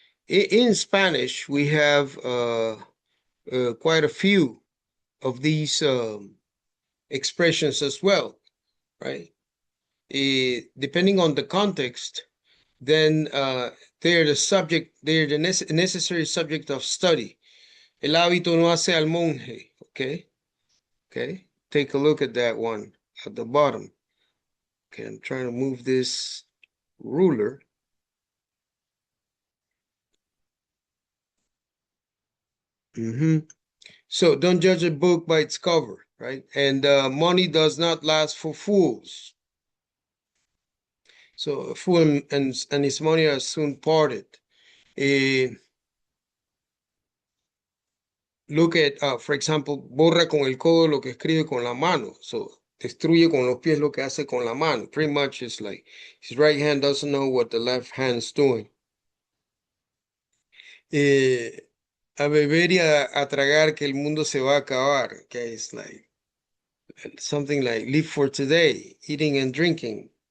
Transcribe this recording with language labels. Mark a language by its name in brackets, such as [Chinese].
[English] In Spanish, we have quite a few of these expressions as well, right? Depending on the context, then they're the subject, they're the necessary subject of study. [Spanish] El hábito no hace al monje, okay? [English] Okay, take a look at that one at the bottom. Okay, I'm trying to move this ruler. So don't judge a book by its cover, right? And money does not last for fools. So a fool and his money are soon parted. Look at, for example, [Spanish] borra con el codo lo que escribe con la mano. So destruye con los pies lo que hace con la mano. [English] Pretty much it's like his right hand doesn't know what the left hand's doing. [Spanish] A beber y a tragar que el mundo se va a acabar. [English] Okay, it's like something like live for today, eating and drinking.